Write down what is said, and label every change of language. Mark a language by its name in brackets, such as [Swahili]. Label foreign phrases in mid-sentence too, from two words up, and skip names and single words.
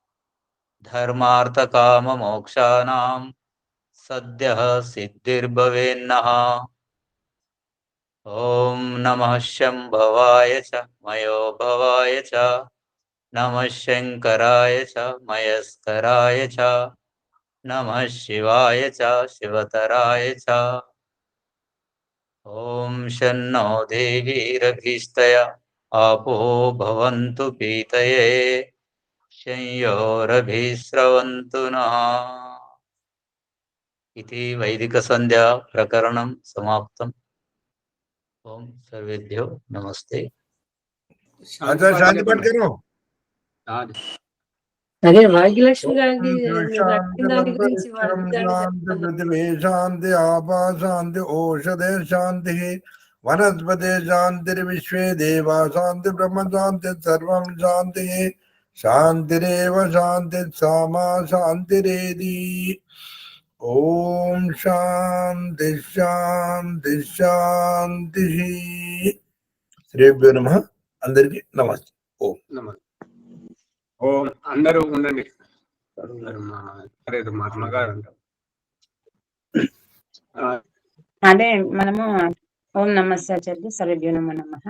[Sanskrit] धर्मार्थकाममोक्षाणां सद्यः सिद्धिर्भवेन्नः ॐ नमः शम्भवाय च मयोभवाय च नमः शङ्कराय च मयस्कराय च नमः शिवाय च शिवतराय च ॐ शन्नो देवीरभीष्टय आपो भवन्तु पीतये संयोरभिस्रवन्तु नः इति वैदिकसन्ध्या प्रकरणं समाप्तम् ओम सर्वेभ्यो नमस्ते। [Hindi] अच्छा शांति पाठ करो। [Telugu] అదే భాగ్యలక్ష్మి గారికి మీరు అడిగిన దాని గురించి వాళ్ళు [Sanskrit] शांति पृथ्वी शांति आपा शांति औषधे शांति वनस्पति शांतिर्विश्वे देवा शांति ब्रह्म शांति सर्वं शांति शांतिरेव शांति सामा शांतिरेधि ओम शांति शांति शांति శ్రీభ్యో నమః [Telugu] అందరికీ నమస్తే ఓం ఓం అందరూ ఉండండి మహాత్మగారు అంటారు అదే మనము ఓం నమస్తే ఆచార్య [Sanskrit] సర్వేభ్యో నమః నమః.